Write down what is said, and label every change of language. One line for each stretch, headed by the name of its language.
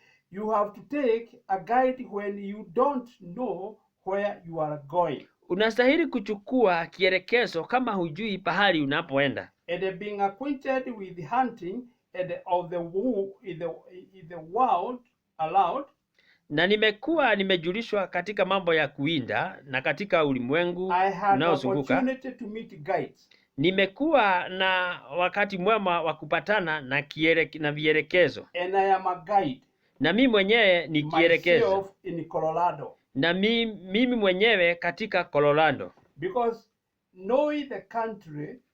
English: You have to take a guide when you don't know where you are going.
Swahili: Unastahili kuchukua kielekezo kama hujui pahali unapoenda.
English: And being acquainted with the hunting and of the in the world aloud.
Swahili: Na nimejulishwa katika mambo ya kuwinda na katika ulimwengu unaozunguka.
English: I had opportunity to meet guides.
Swahili: Nimekuwa na wakati mwema wa kupatana na vielekezo.
English: And I am a guide.
Swahili: na mimi mwenyewe ni kielekezo,
English: myself in Colorado.
Swahili: na mimi mwenyewe katika Colorado,
English: Because knowing the country,